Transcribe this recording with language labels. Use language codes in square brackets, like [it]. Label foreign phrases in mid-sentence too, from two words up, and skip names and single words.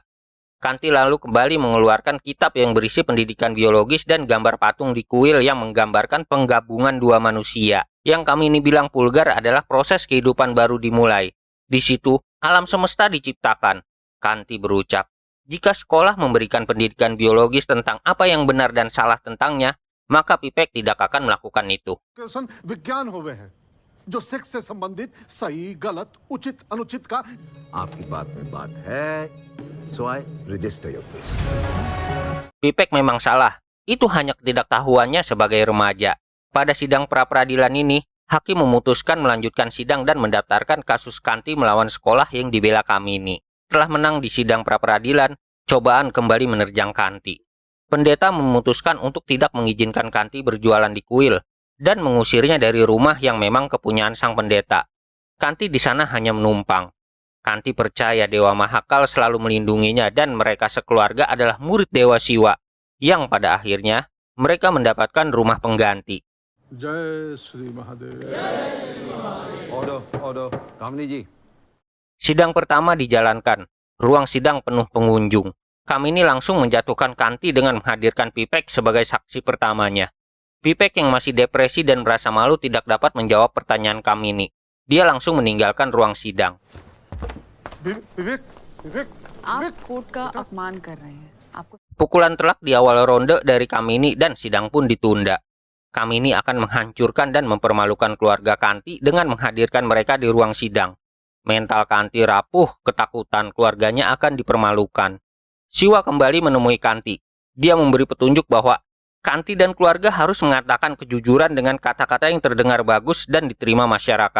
[id] Kanti lalu kembali mengeluarkan kitab yang berisi pendidikan biologis dan gambar patung di kuil yang menggambarkan penggabungan dua manusia. Yang Kamini bilang vulgar adalah proses kehidupan baru dimulai. Di situ, alam semesta diciptakan. Kanti berucap, jika sekolah memberikan pendidikan biologis tentang apa yang benar dan salah tentangnya, maka Pipek tidak akan melakukan itu. [hi] जो सेक्स से संबंधित सही गलत उचित अनुचित का आपकी बात में बात है, [en] so I register your case. [id] Pipek memang salah. Itu hanya ketidaktahuannya sebagai remaja. Pada sidang pra-peradilan ini, hakim memutuskan melanjutkan sidang dan mendaftarkan kasus Kanti melawan sekolah yang dibela Kamini. Setelah menang di sidang pra-peradilan, cobaan kembali menerjang Kanti. Pendeta memutuskan untuk tidak mengizinkan Kanti berjualan di kuil dan mengusirnya dari rumah yang memang kepunyaan sang pendeta. Kanti di sana hanya menumpang. Kanti percaya Dewa Mahakal selalu melindunginya dan mereka sekeluarga adalah murid Dewa Siwa, yang pada akhirnya mereka mendapatkan rumah pengganti. [hi] जय श्री महादेव. [en] Order, Kamini ji. [id] Sidang pertama dijalankan. Ruang sidang penuh pengunjung. Kamini langsung menjatuhkan Kanti dengan menghadirkan Pipek sebagai saksi pertamanya. Pipek yang masih depresi dan merasa malu tidak dapat menjawab pertanyaan Kamini. Dia langsung meninggalkan ruang sidang. [hi] विवेक विवेक आप कोर्ट का अपमान कर रहे हैं आपको [id] Pukulan telak di awal ronde dari Kamini dan sidang pun ditunda. Kamini akan menghancurkan dan mempermalukan keluarga Kanti dengan menghadirkan mereka di ruang sidang. Mental Kanti rapuh, ketakutan keluarganya akan dipermalukan. Siwa kembali menemui Kanti. Dia memberi petunjuk bahwa Kanti dan keluarga harus mengatakan kejujuran dengan kata-kata yang terdengar bagus dan diterima masyarakat.